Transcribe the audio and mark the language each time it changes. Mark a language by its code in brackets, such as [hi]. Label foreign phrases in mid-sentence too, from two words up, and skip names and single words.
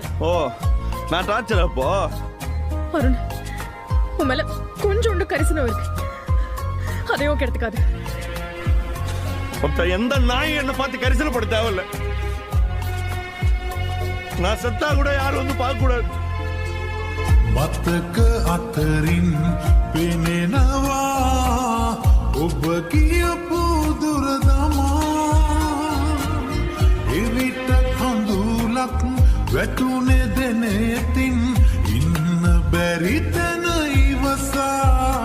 [ta] ஓ நான் டார்ச்சர் அப்போ? அருண், உன் மேல கொஞ்சோண்டு கரிசனம் இருக்கு, அதையும் கெடுத்துக்காது. ஒருத்த எந்த நாய் என்ன பார்த்து கரிசனப்பட தேவையில்ல. நான் செத்தா கூட யாரும் வந்து பார்க்க கூடாது. [si] මතක අතරින් පෙනෙනවා ඔබ කියපු දුරදමා එවිට කඳුලක් වැටුනේ දෙනෙතින් ඉන්න බැරි තැන ඉවසා